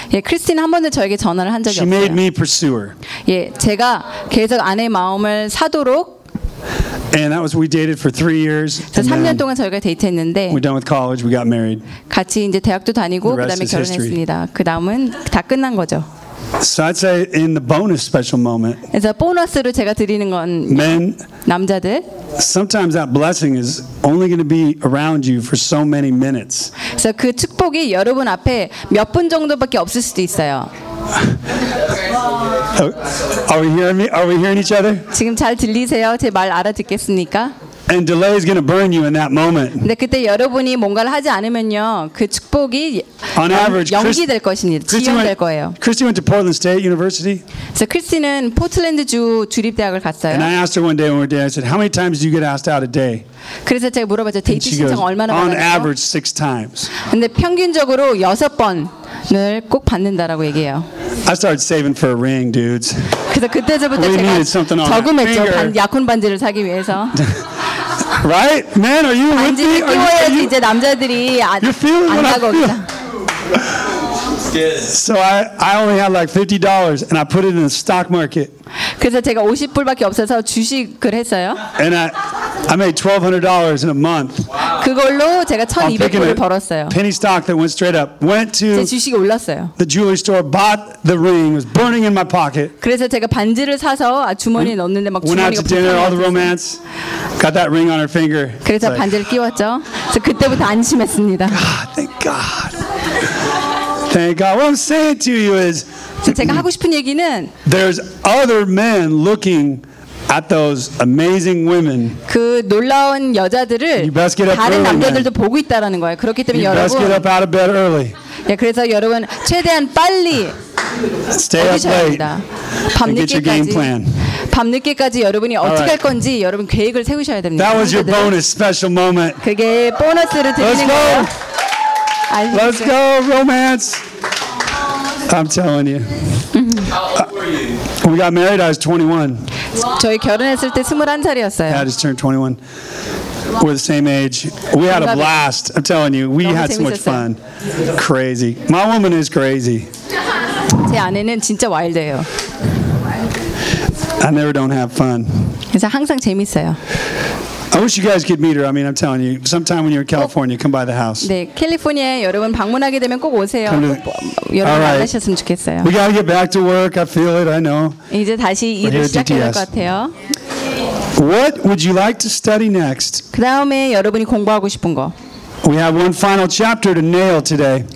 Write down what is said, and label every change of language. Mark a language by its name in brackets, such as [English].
[Korean] 예, 크리스틴 한 번도 저에게 전화를 한 적이 [English] She [Korean] 없어요. [English] She made me pursue her. [Korean] 예, 제가 계속 아내 마음을 사도록. [English] And that was we dated for 3 years. [Korean] 3년 동안 저희가 데이트했는데. [English] We're done with college. We got married. [Korean] 같이 이제 대학도 다니고 그다음에 결혼했습니다. 그다음은 다 끝난 거죠. [English] So I'd say in the bonus special moment. [Korean] 그래서 보너스로 제가 드리는 건 [English] men, [Korean] 남자들. [English] Sometimes that blessing is only going to be around you for so many minutes. [Korean] 그래서 그 축복이 여러분 앞에 몇 분 정도밖에 없을 수도 있어요. [English] Are we hearing me? Are we hearing each other? [Korean] 지금 잘 들리세요? 제 말 알아듣겠습니까? [English] And delay is going to burn you in that moment. [Korean] 근데 그때 여러분이 뭔가를 하지 않으면요, 그 축복이 연기될 것입니다. 지연될 거예요. [English] Christy went to Portland State University. [Korean] 그래서 크리스티는 포틀랜드 주 주립대학을 갔어요. [English] And I asked her one day when we were dating, I said, "How many times do you get asked out a day?" [Korean] 그래서 제가 물어봤죠, 데이트 신청 얼마나 받았는지. [English] On average, 6 times. [Korean] 근데 평균적으로 6번. 늘 꼭 받는다라고 얘기해요. [English] I started saving for a ring, dudes. [Korean] 그래서 그때서부터 [English] we [Korean] 제가 저금했죠. 약혼 반지를 사기 위해서. [English] Right, man, are you with me? [Korean] 반지를 끼워야지 이제 남자들이 안 가고 있다. [English] So I only had like $50 and I put it in the stock market. [Korean] 그래서 제가 50불밖에 없어서 주식을 했어요. [English] And I made $1,200 in a month. [Korean] 그걸로 제가 1,200불을 벌었어요. [English] Penny stock that went straight up. Went to [Korean] 제 주식이 올랐어요. [English] The jewelry store bought the ring. It was burning in my pocket. [Korean] 그래서 제가 반지를 사서 주머니에 넣는데 막 주머니가 [English] Went out to dinner, all the romance. Got that ring on her finger. [Korean] 그래서 like, 반지를 끼웠죠. 그래서 그때부터 안심했습니다. [English] God, thank God. Thank God. What I'm saying to you is, [Korean] 제가 하고 싶은 얘기는, [English] there's other men looking at those amazing women. [Korean] 그 놀라운 여자들을 다른 남자들도 보고 있다라는 거예요. 그렇기 때문에 여러분, [English] get up out of bed early. [Korean] 예, 그래서 여러분 최대한 빨리 [English] Stay up late. And get your game plan. [Korean] 밤늦게까지 여러분이 어떻게 할 건지 여러분 계획을 세우셔야 됩니다. [English] That was your bonus special moment. [Korean] 그게 보너스를 드리는 거예요. [English] Let's go, romance. I'm telling you. When we got married, I was 21. [Korean] 저희 결혼했을 때 21살이었어요. [English] I just turned 21. We're the same age. We had a blast. I'm telling you, we had so much fun. Crazy. My woman is crazy. [Korean] 제 아내는 진짜 와일드예요. [English] I never don't have fun. [Korean] 그래서 항상 재밌어요. [English] I wish you guys could meet her. I mean, I'm telling you, sometime when you're in California, come by the house. [Korean] 네, 캘리포니아 여러분 방문하게 되면 꼭 오세요. 여러분 만나셨으면 좋겠어요. [English] We gotta get back to work. I feel it. I know. [Korean] 이제 다시 일을 시작해야 할 것 같아요. [English] What would you like to study next? [Korean] 그다음에 여러분이 공부하고 싶은 거. [English] We have one final chapter to nail today.